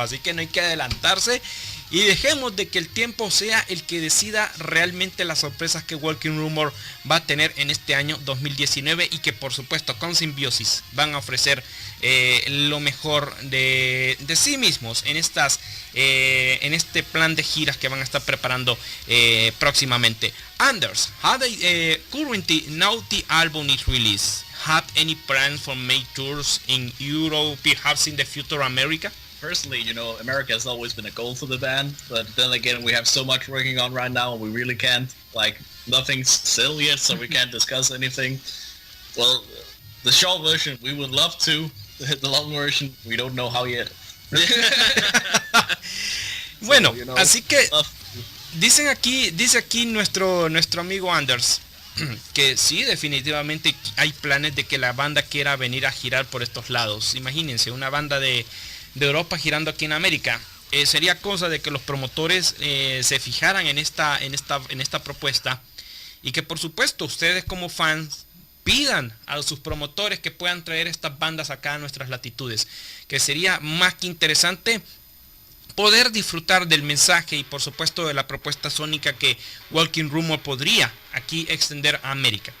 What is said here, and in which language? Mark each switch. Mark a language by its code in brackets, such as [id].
[es] Así que no hay que adelantarse y dejemos de que el tiempo sea el que decida realmente las sorpresas que Walking Rumor va a tener en este año 2019 y que por supuesto con Symbiosis van a ofrecer lo mejor de sí mismos en este plan de giras que van a estar preparando próximamente. [en] Anders, how currently now the album is released, have any plans for make tours in Europe, perhaps in the future America? Personally, America has always been a goal for the band, but then again, we have so much working on right now, and we really can't, nothing's settled yet, so we can't discuss anything. Well, the short version, we would love to. The long version, we don't know how yet. [es] Bueno, [en] So, you know, [es] así que [en] love- [es] dice aquí nuestro amigo Anders que sí, definitivamente hay planes de que la banda quiera venir a girar por estos lados. Imagínense, una banda de Europa girando aquí en América. Sería cosa de que los promotores se fijaran en esta propuesta, y que por supuesto ustedes como fans pidan a sus promotores que puedan traer estas bandas acá a nuestras latitudes, que sería más que interesante poder disfrutar del mensaje y por supuesto de la propuesta sónica que Walking Rumor podría aquí extender a América.